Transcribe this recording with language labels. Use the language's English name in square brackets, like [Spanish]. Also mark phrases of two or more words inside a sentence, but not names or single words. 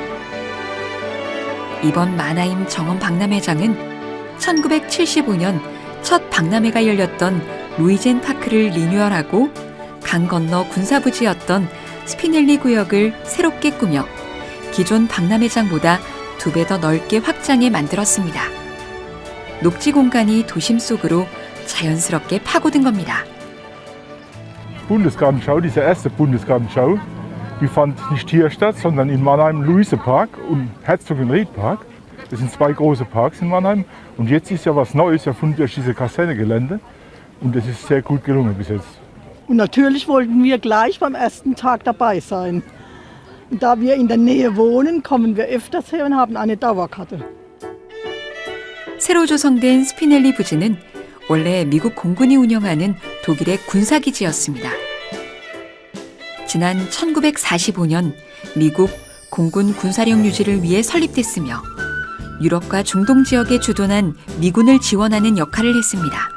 [Korean] 이번 마나임 정원 박람회장은 1975년 첫 박람회가 열렸던 루이젠 파크를 리뉴얼하고 강 건너 군사부지였던 스피넬리 구역을 새롭게 꾸며 기존 박람회장보다 2배 더 넓게 확장해 만들었습니다. 녹지 공간이 도심 속으로 자연스럽게 파고든 겁니다. [German] Bundesgartenschau, diese erste Bundesgartenschau, die fand nicht hier statt, sondern in Mannheim Luise-Park und Herzogenried-Park. Das sind 2 große Parks in Mannheim. Und jetzt ist ja was Neues erfunden durch diese Kasernegelände. Und das ist sehr gut gelungen bis jetzt. Und natürlich wollten wir gleich beim ersten Tag dabei sein. Und da wir in der Nähe wohnen, kommen wir öfters her und haben eine Dauerkarte. [Korean] 새로 조성된 스피넬리 부지는 원래 미국 공군이 운영하는 독일의 군사기지였습니다. 지난 1945년 미국 공군 군사력 유지를 위해 설립됐으며 유럽과 중동 지역에 주둔한 미군을 지원하는 역할을 했습니다.